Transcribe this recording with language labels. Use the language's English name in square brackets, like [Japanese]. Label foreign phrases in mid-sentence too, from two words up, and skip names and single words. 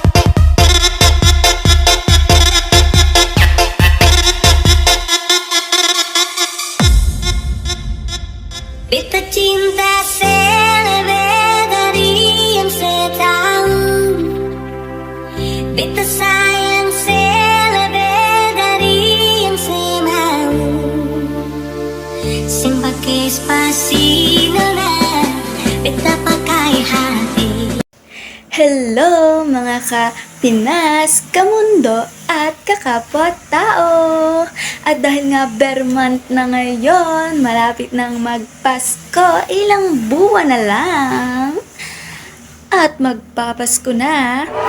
[Ambonese Malay] Beta cinta selebih dari yang saya tahu. Beta sayang selebih dari yang saya mau. Sing pakai spasi na, beta pakai hati. [Filipino] Hello mga ka-Pinas, kamundo, at kakapwa-tao! At dahil nga bare month na ngayon, malapit nang magpasko, ilang buwan na lang. At magpapasko na.